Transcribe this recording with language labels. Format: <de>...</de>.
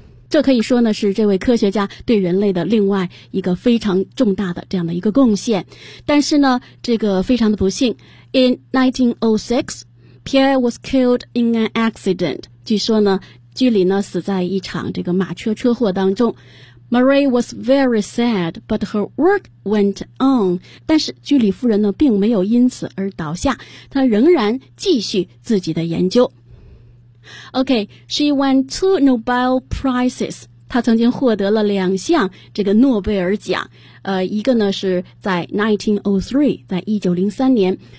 <zh>这可以说呢是这位科学家对人类的另外一个非常重大的这样的一个贡献。但是呢这个非常的不幸，</zh> <en>In 1906 Pierre was killed in an accident.</en> <zh>据说呢居里呢死在一场这个马车车祸当中。</zh> <en>Marie was very sad, but her work went on.</en> <zh>但是居里夫人呢并没有因此而倒下，她仍然继续自己的研究。</zh> <en>Okay, she won 2 Nobel Prizes.</en> <zh>她曾经获得了两项这个诺贝尔奖。一个呢是在1903, 在1903年。</zh>